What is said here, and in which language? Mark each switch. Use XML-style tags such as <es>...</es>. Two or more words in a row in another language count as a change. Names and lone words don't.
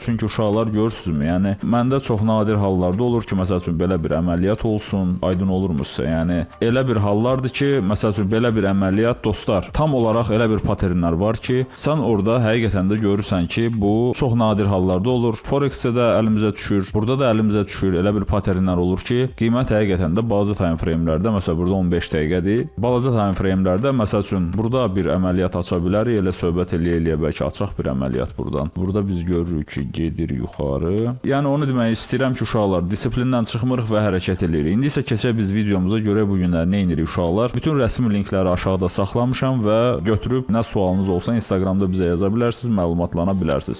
<az>Çünki uşaqlar görürsünüz. Yəni məndə çox nadir hallarda olur ki, məsəl üçün belə bir əməliyyat olsun, aydın olurmuşsa. Yəni elə bir hallardır ki, məsəl üçün belə bir əməliyyat dostlar, tam olaraq elə bir paternlər var ki, sən orada həqiqətən də görürsən ki, bu çox nadir hallarda olur. Forex-də də əlimizə düşür, burada da əlimizə düşür. Elə bir paternlər olur ki, qiymət həqiqətən də bazı</az> <en>time frame-lərdə,</en> <az>məsələn burada 15 dəqiqədir. Balaca</az> <en>time frame-lərdə</en> <az>məsəl üçün burada bir əməliyyat aça bilərik, elə söhbət eləyə bəlkə açaq bir əməliyyat buradan. Burada biz görürük ki, gedir yuxarı. Yəni onu demək istəyirəm ki, uşaqlar, disiplindən çıxmırıq və hərəkət edirik. İndi isə keçək biz videomuza görə bu günlər nə edirik uşaqlar. Bütün rəsmi linkləri aşağıda saxlamışam və götürüb nə sualınız olsa Instagramda bizə yaza bilərsiniz, məlumatlana bilərsiniz.</az>